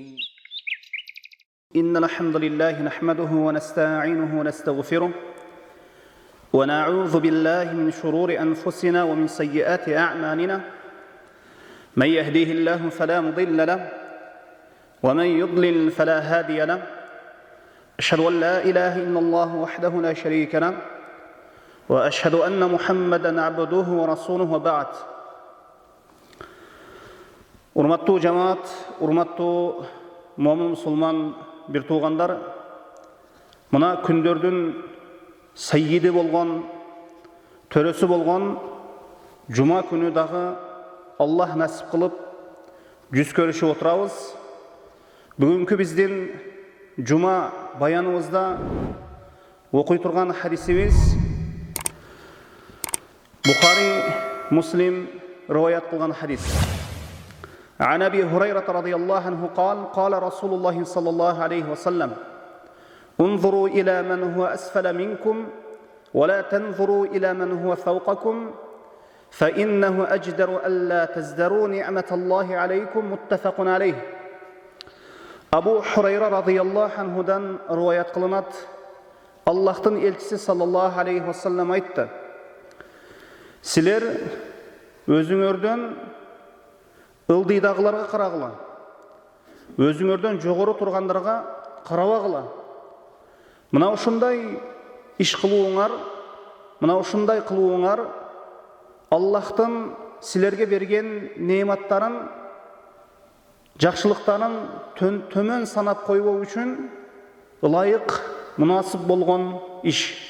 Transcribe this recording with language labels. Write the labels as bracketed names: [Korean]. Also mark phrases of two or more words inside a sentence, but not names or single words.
[Arabic] إن الحمد لله نحمده ونستعينه ونستغفره ونعوذ بالله من شرور أنفسنا ومن سيئات أعمالنا من يهديه الله فلا مضل له ومن يضلل فلا هادي له أشهد أن لا إله إلا الله وحده لا شريك له وأشهد أن محمدا عبده ورسوله وبعد. [Kyrgyz] Урматтуу жамаат, урматтуу момун мусулман бир туугандар, мына күндөрдүн саййиди болгон, төрөсү болгон жума күнү дагы Аллах насип кылып жүз көрүшүп отурабыз. Бүгүнкү биздин жума баяныбызда окуй турган хадисибиз Бухари, Муслим риваят кылган хадис. [Arabic] عن أبي هريرة رضي الله عنه قال رسول الله صلى الله عليه وسلم انظروا إلى من هو أسفل منكم ولا تنظروا إلى من هو فوقكم فإنه أجدر ألا تزدروا نعمة الله عليكم متفق عليه. [Kyrgyz] Абу Хурайра [Arabic] رضي الله عنه [Kyrgyz] риваят кылынат. Аллахтын элчиси [Arabic] صلى الله عليه وسلم [Kyrgyz] aytты. Силер өзүңөрдөн ылдыйдагыларга карагыла. Өзүңөрдөн жогору тургандарга карабагыла. Мына ушундай иш кылууңар, мына ушундай кылууңар Аллахтын силерге берген неаматтарын, жакшылыктарын төмөн санап койбоо үчүн ылайык, мунасып болгон иш.